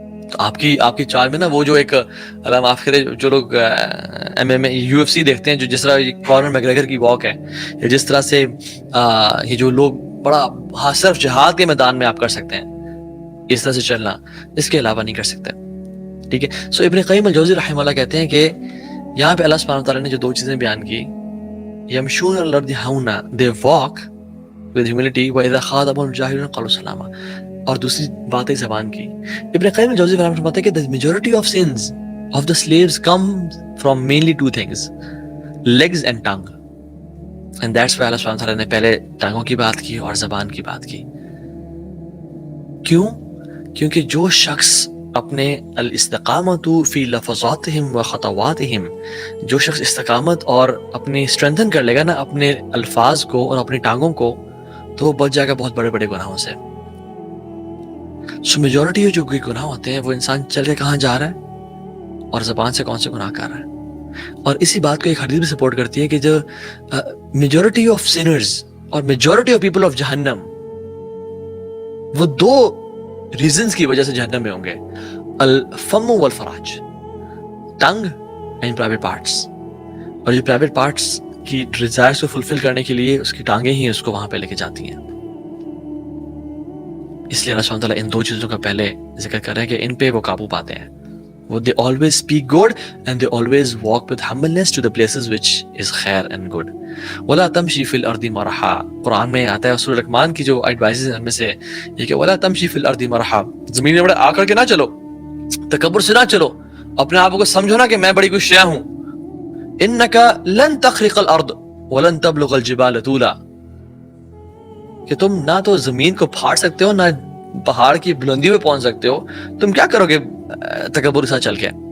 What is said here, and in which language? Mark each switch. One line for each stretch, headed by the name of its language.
Urdu: تو آپ کی چال میں نا، وہ جو ایک اللہ معاف کرے، جو لوگ MMA UFC دیکھتے ہیں، جو جس طرح کونر میگریگر کی واک ہے، یا جس طرح سے یہ جو لوگ بڑا صرف جہاد کے میدان میں آپ کر سکتے ہیں اس طرح سے چلنا، اس کے علاوہ نہیں کر سکتے. ٹھیک ہے. سو ابن قیم الجوزی رحمہ اللہ کہتے ہیں کہ یہاں پہ اللہ سبحانہ تعالیٰ نے جو 2 چیزیں بیان کی، یمشون علی الارض ہونا،
English: they walk with humility،
Arabic: وَإِذَا خَاطَبَهُمُ الْجَاهِلُونَ قَالُوا سَلَامًا،
Urdu: اور دوسری بات ہے زبان کی. ابن قیم الجوزی رحمہ اللہ فرماتے ہیں کہ
English: the majority of sins of the slaves come from mainly 2 things، legs and tongue. and that's why
Urdu: اللہ سبحانہ تعالیٰ نے پہلے ٹانگوں کی بات کی اور زبان کی بات کی. کیوں؟ کیونکہ جو شخص اپنے
Arabic: الاستقامت فی لفظاتہم و خطواتہم،
Urdu: جو شخص استقامت اور اپنی اسٹرینتھن کر لے گا نا اپنے الفاظ کو اور اپنی ٹانگوں کو، تو وہ بچ جائے گا بہت بڑے بڑے گناہوں سے. سو میجورٹی جو گناہ ہوتے ہیں وہ انسان چل کے کہاں جا رہا ہے اور زبان سے کون سے گناہ کر رہا ہے. اور اسی بات کو ایک حدیث بھی سپورٹ کرتی ہے کہ جو میجورٹی آف سینرز اور میجورٹی آف پیپل آف جہنم، وہ 2 ریزنز کی وجہ سے جہنم میں ہوں گے، الفم والفراج،
English: Tongue and private parts.
Urdu: اور جو پرائیویٹ پارٹس کی ڈیزائرز کو فلفل کرنے کے لیے اس کی ٹانگیں ہی اس کو وہاں پہ لے کے جاتی ہیں. اس لیے اللہ سبحانہ تعالیٰ ان 2 چیزوں کا پہلے ذکر کر رہے ہیں کہ ان پہ وہ قابو پاتے ہیں.
English: وہ they always speak good and they always walk with humbleness to the places which is khair and good.
Arabic: وَلَا تَمْشِي فِي الْأَرْضِ مَرَحًا،
Urdu: قرآن میں آتا ہے سورہ لقمان کی جو ایڈوائزز ہیں ان میں سے یہ کہ وَلَا تَمْشِي فِي الْأَرْضِ مَرَحًا، زمین میں بڑے آ کر کے نہ چلو، تکبر سے نہ چلو، اپنے آپ کو سمجھو نا کہ میں بڑی کوئی شے ہوں.
Arabic: إِنَّكَ لَن تَخْرِقَ الْأَرْض وَلَن تَبْلُغَ الْجِبَالَ طُولًا،
Urdu: کہ تم نہ تو زمین کو پھاڑ سکتے ہو، نہ پہاڑ کی بلندی پہ پہنچ سکتے ہو، تم کیا کرو گے تکبر کے ساتھ چل کے.